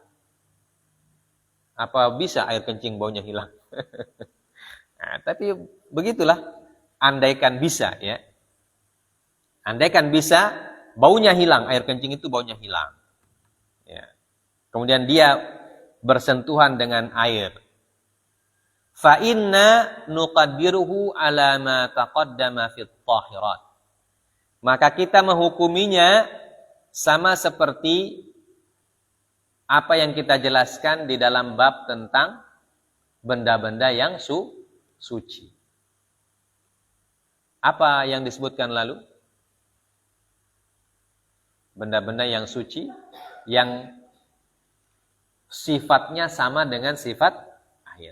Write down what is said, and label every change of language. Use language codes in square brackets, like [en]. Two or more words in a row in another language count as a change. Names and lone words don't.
[id] Apa bisa air kencing baunya hilang? Nah, tapi begitulah, andaikan bisa, ya. Andaikan bisa, baunya hilang, air kencing itu baunya hilang. Ya. Kemudian dia bersentuhan dengan air. [ar] فإنا نقدره على ما تقدم في الطاهرات. [id] Maka kita menghukuminya sama seperti apa yang kita jelaskan di dalam bab tentang benda-benda yang suci. Apa yang disebutkan lalu? Benda-benda yang suci, yang sifatnya sama dengan sifat air.